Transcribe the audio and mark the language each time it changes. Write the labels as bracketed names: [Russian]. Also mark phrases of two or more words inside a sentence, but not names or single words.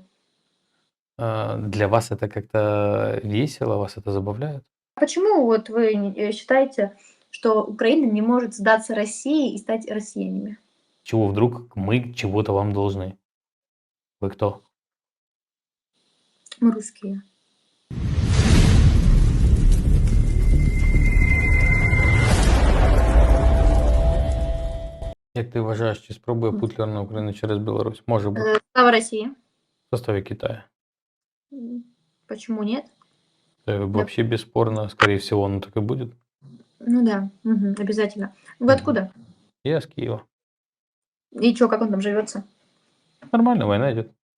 [Russian] Для вас это как-то весело, вас это забавляет? А почему вот вы считаете, что Украина не может сдаться России и стать россиянами? Чего вдруг мы чего-то вам должны? Вы кто? Мы русские. [Ukrainian] Як ти вважаєш, чи спробує Путлер на Україну через Білорусь? Може бути. [Russian] Слава России. В составе Китая. Почему нет? Это Я вообще бесспорно, скорее всего, оно так и будет. Ну да, обязательно. Вы Мгм. откуда? Я с Киева. И чё, как он там живется? Нормально, война идет.